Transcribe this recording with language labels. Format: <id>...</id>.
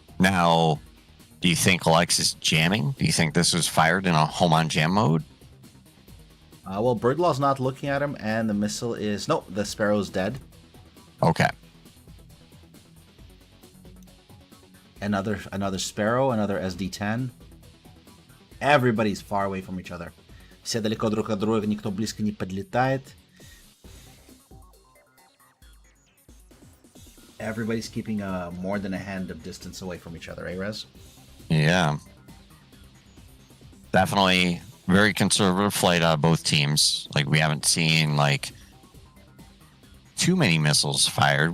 <en>Now, do you think Alex is jamming? Do you think this was fired in a home on jam mode? Well, Birdlaw's not looking at him, and the missile is... No, the Sparrow's dead. Okay. Another Sparrow, another SD-10. Everybody's far away from each other.</en> <ru>Все далеко друг от друга, никто близко не подлетает.</ru> <en>Everybody's keeping more than a hand of distance away from each other, eh, Rez? Yeah. Definitely very conservative flight out of both teams. Like, we haven't seen, like, too many missiles fired.</en>